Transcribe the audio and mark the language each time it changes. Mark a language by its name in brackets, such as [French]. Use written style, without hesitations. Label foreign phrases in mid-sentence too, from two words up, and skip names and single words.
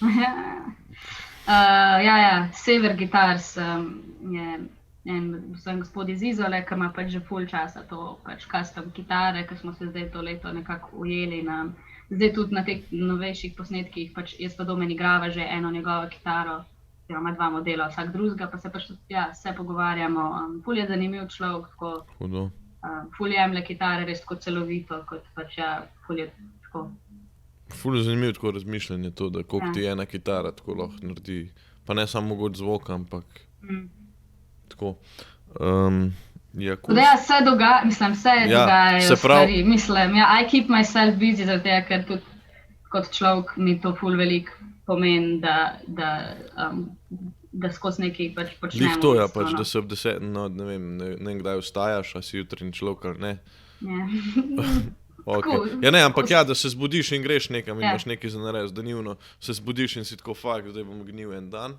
[Slovenian] Sever Guitars je en gospod iz Izole, ki ima pač že ful časa to pač custom kitare, ki smo se zdaj to leto nekako ujeli na, zdaj tudi na teh novejših posnetkih, pač jaz pa Domen igrava že eno njegovo kitaro, ima dva modela, vsak drugega, pa se pač se pogovarjamo, ful je zanimiv človek, tako, ful jemlje kitare res tako celovito, kot pač ful je tako. Ful je zanimivo tako razmišljanje to, da koliko ti ena kitara tako lahko naredi, pa ne samo mogoče zvok, ampak tako. Se dogajajo stvari, mislim, [English] I keep myself busy, [Slovenian] zaradi tega, ker tudi kot človek mi to ful veliko pomeni, da skozi nekaj pač počnemo. Lih to pač, da se ob 10, ne vem kdaj vstajaš, a si jutranji človek ali ne. Okay. Ja ne, ampak da se zbudiš in greš nekam in imaš nekaj za narediti, da nivno se zbudiš in si tako zdaj bom gnil en dan.